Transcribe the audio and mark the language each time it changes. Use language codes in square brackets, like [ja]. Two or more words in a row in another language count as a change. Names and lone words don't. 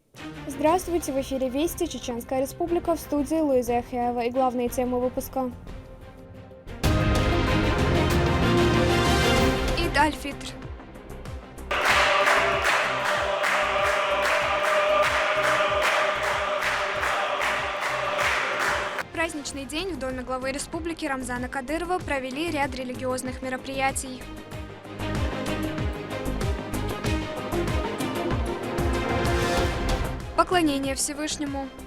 [ru] Здравствуйте, в эфире Вести, Чеченская Республика, в студии Луиза Яхяева и главные темы выпуска. Ид аль-Фитр. Праздничный день в Доме главы республики Рамзана Кадырова провели ряд религиозных мероприятий. Поклонение Всевышнему.